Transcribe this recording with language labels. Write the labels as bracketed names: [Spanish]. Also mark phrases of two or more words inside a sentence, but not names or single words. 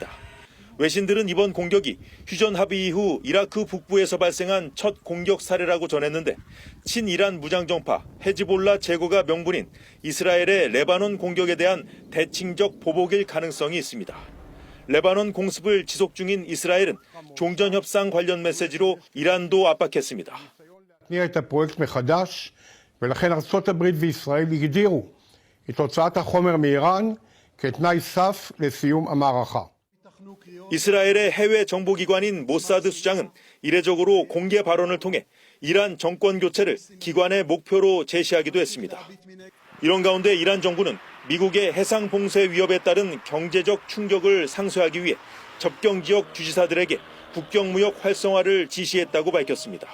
[Korean] 외신들은 이번 공격이 휴전 합의 이후 이라크 북부에서 발생한 첫 공격 사례라고 전했는데 친이란 무장정파 헤즈볼라 제거가 명분인 이스라엘의 레바논 공격에 대한 대칭적 보복일 가능성이 있습니다. 레바논 공습을 지속 중인 이스라엘은 종전협상 관련 메시지로 이란도 압박했습니다. [Hebrew] את הפרויקט מחדש, ולכן ארצות הברית וישראל הגדירו את הוצאת החומר מאיראן כתנאי סף לסיום המערכה. [Korean] 이스라엘의 해외 정보기관인 모사드 수장은 이례적으로 공개 발언을 통해 이란 정권 교체를 기관의 목표로 제시하기도 했습니다. 이런 가운데 이란 정부는 미국의 해상 봉쇄 위협에 따른 경제적 충격을 상쇄하기 위해 접경 지역 주지사들에게 국경 무역 활성화를 지시했다고 밝혔습니다.